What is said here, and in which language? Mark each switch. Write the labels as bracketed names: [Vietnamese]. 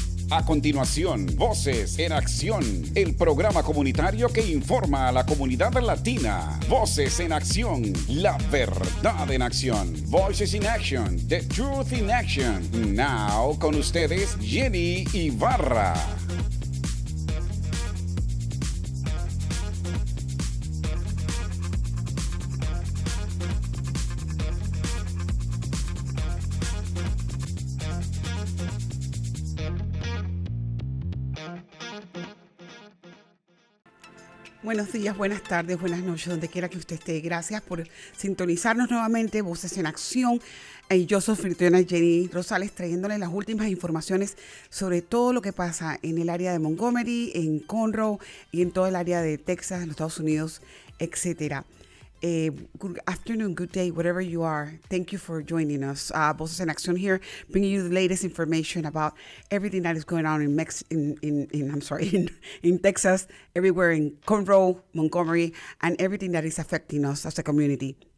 [Spanish] A continuación, Voces en Acción, el programa comunitario que informa a la comunidad latina. Voces en Acción, la verdad en acción. [English] Voices in Action, the truth in action. Now, [Spanish] con ustedes, Jenny Ibarra. Buenos días, buenas tardes, buenas noches, donde quiera que usted esté. Gracias por sintonizarnos nuevamente, Voces en Acción. Yo soy anfitriona Jenny Rosales, trayéndole las últimas informaciones sobre todo lo que pasa en el área de Montgomery, en Conroe y en todo el área de Texas, en los Estados Unidos, etc. [English] Good afternoon, good day, wherever you are. Thank you for joining us. Voces en Acción here, bringing you the latest information about everything that is going on in Texas, everywhere in Conroe, Montgomery, and everything that is affecting us as a community.